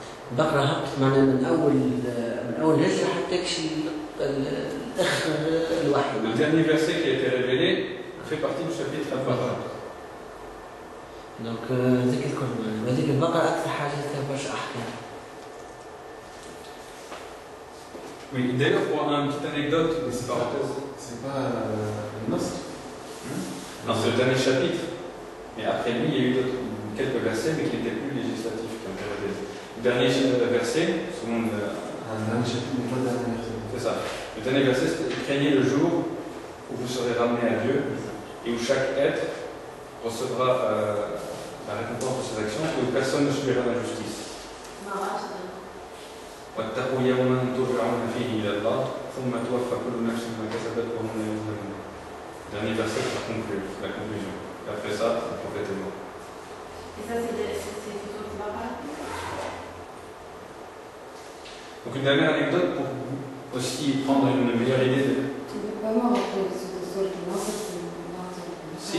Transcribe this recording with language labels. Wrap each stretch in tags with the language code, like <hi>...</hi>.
<ar>البقرة هبطت معنا من أول هجرة حتى يكشي الآخر الوحي.</ar> <fr>Le dernier verset qui a été révélé fait partie du chapitre Al-Baqarah.</fr> <ar>دونك هذيك الكل هذيك البقرة أكثر حاجة فيها برشا أحكام.</ar> <fr>Oui, d'ailleurs, pour une petite anecdote, une petite parenthèse. C'est pas le Nasr. Non, c'est le dernier chapitre. Mais après lui, il y a eu quelques versets, mais qui n'étaient plus législatifs, qui ont été révélés. Le dernier verset, selon le. Un dernier chapitre, mais pas le dernier verset. C'est ça. Le dernier verset, c'est craignez le jour où vous serez ramenés à Dieu et où chaque être recevra la récompense de ses actions et où personne ne subira l'injustice.</fr> <ar>واتقوا يوما ترجعون فيه إلى الله ثم توفى كل نفس ما كسبت وهم لا يظلمون.</ar> <fr>Dernier verset pour conclure, la conclusion. Et après ça, le prophète est mort. Et ça, c'est plutôt le Baqarah. Donc une dernière anecdote pour aussi prendre une meilleure idée de. Il n'est pas mort après ce sol qui lance, c'est</fr>